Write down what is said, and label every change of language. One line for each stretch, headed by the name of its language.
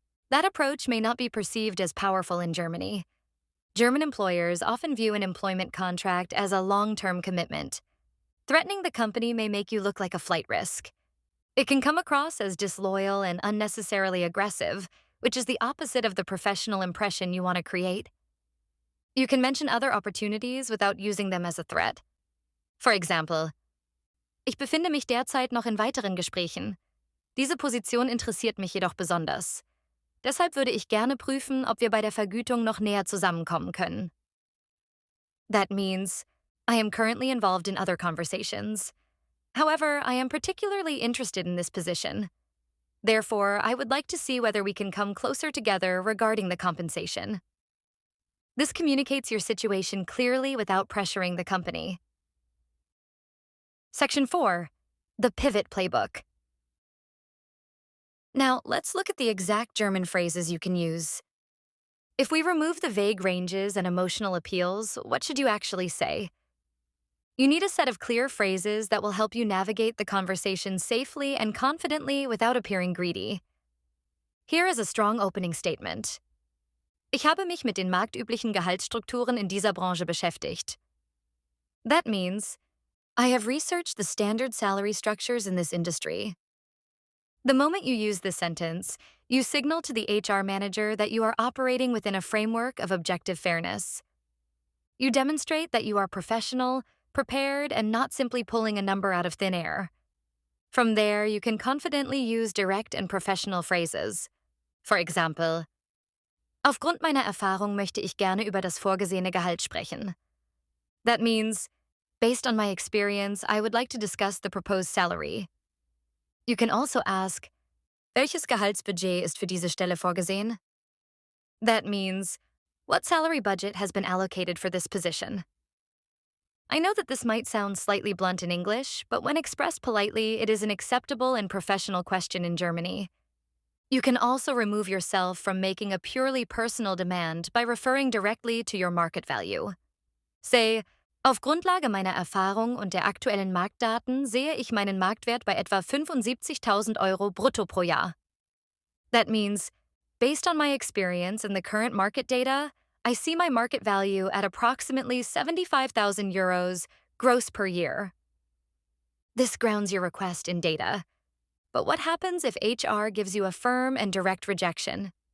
English: That approach may not be perceived as powerful in Germany. German employers often view an employment contract as a long-term commitment. Threatening the company may make you look like a flight risk. It can come across as disloyal and unnecessarily aggressive, which is the opposite of the professional impression you want to create. You can mention other opportunities without using them as a threat. For example,
German: ich befinde mich derzeit noch in weiteren Gesprächen. Diese Position interessiert mich jedoch besonders. Deshalb würde ich gerne prüfen, ob wir bei der Vergütung noch näher zusammenkommen können.
English: That means, I am currently involved in other conversations. However, I am particularly interested in this position. Therefore, I would like to see whether we can come closer together regarding the compensation. This communicates your situation clearly without pressuring the company. Section 4, the pivot playbook. Now, let's look at the exact German phrases you can use. If we remove the vague ranges and emotional appeals, what should you actually say? You need a set of clear phrases that will help you navigate the conversation safely and confidently without appearing greedy. Here is a strong opening statement.
German: Ich habe mich mit den marktüblichen Gehaltsstrukturen in dieser Branche beschäftigt.
English: That means, I have researched the standard salary structures in this industry. The moment you use this sentence, you signal to the HR manager that you are operating within a framework of objective fairness. You demonstrate that you are professional, prepared, and not simply pulling a number out of thin air. From there, you can confidently use direct and professional phrases. For example,
German: aufgrund meiner Erfahrung möchte ich gerne über das vorgesehene Gehalt sprechen.
English: That means, based on my experience, I would like to discuss the proposed salary. You can also ask,
German: welches Gehaltsbudget ist für diese Stelle vorgesehen?
English: That means, what salary budget has been allocated for this position? I know that this might sound slightly blunt in English, but when expressed politely, it is an acceptable and professional question in Germany. You can also remove yourself from making a purely personal demand by referring directly to your market value.
German: Say, auf Grundlage meiner Erfahrung und der aktuellen Marktdaten sehe ich meinen Marktwert bei etwa 75.000 Euro brutto pro Jahr.
English: That means, based on my experience and the current market data, I see my market value at approximately 75,000 euros gross per year. This grounds your request in data. But what happens if HR gives you a firm and direct rejection?